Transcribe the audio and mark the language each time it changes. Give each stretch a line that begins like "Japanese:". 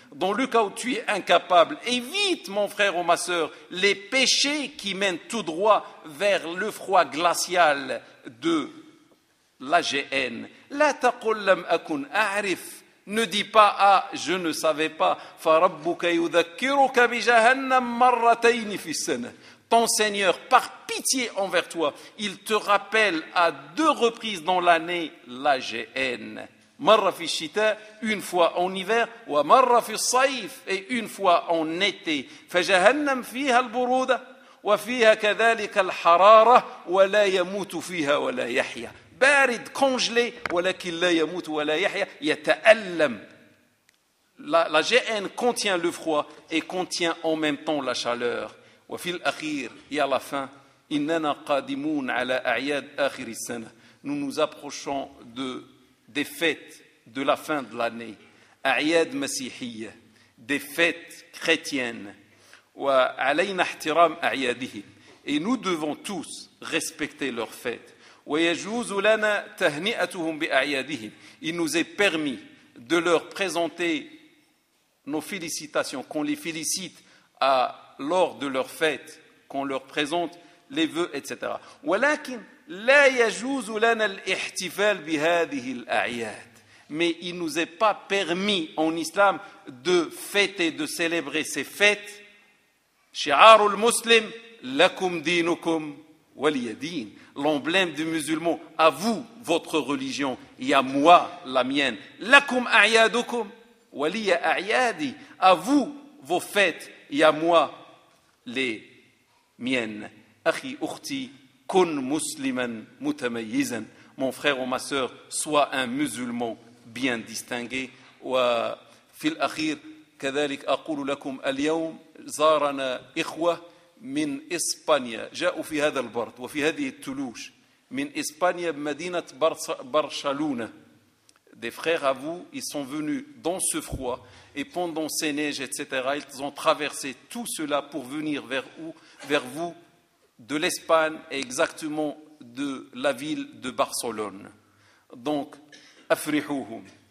French: Dans le cas où tu es incapable, évite, mon frère ou ma sœur, les péchés qui mènent tout droit vers le froid glacial de la GN.
Arabic: لا تقول لم أكن أعرف.
French: Ne dis pas ah, je ne savais pas.
Arabic: فربك يذكرك بجهنم مرتين في السنة.
French: Ton Seigneur, par pitié envers toi, il te rappelle à deux reprises dans l'année la GN.
Arabic: مرة في الشتاء,
French: une fois en hiver,
Arabic: ومرة في الصيف,
French: et une fois en été.
Arabic: فجهنم فيها البرودة وفيها كذلك الحرارة ولا يموت فيها ولا يحيى. بارد congelé, ولكن لا يموت ولا يحيى, يتألم.
French: La GN contient le froid et contient en même temps la chaleur.
Arabic: وفي الأخير,
French: et à la fin,
Arabic: إننا قادمون على أعياد آخر السنة.
French: Nous nous approchons de des fêtes de la fin de l'année,
Arabic: أعياد مسيحية,
French: des fêtes chrétiennes,
Arabic: وعلينا احترام أعيادهم,
French: et nous devons tous respecter leurs fêtes.
Arabic: ويجوز لنا تهنئتهم بأعيادهم,
French: il nous est permis de leur présenter nos félicitations, qu'on les félicite à lors de leurs fêtes, qu'on leur présente les vœux, etc.
Arabic: ولكن لا يجوز لنا الاحتفال بهذه الأعياد.
French: Mais il nous est pas permis en islam de fêter, de célébrer ces fêtes.
Arabic: شعار المسلم لكم دينكم ولي دين.
French: L'emblème du musulman, à vous votre religion et à moi la mienne.
Arabic: لكم أعيادكم ولي أعيادي.
French: À vous vos fêtes et à moi les miennes.
Arabic: أخي أختي كن مسلما متميزا.
French: Mon frère ou ma sœur, sois un musulman bien distingué.
Arabic: وفي الأخير كذلك أقول لكم اليوم زارنا إخوة من إسبانيا جاءوا في هذا البرد وفي هذه التلوش من إسبانيا بمدينة برشلونة.
French: Des frères à vous, ils sont venus dans ce froid et pendant ces neiges, etc. Ils ont traversé tout cela pour venir vers vous. De l'Espagne et exactement de la ville de Barcelone. Donc,
Arabic: afrihouhum.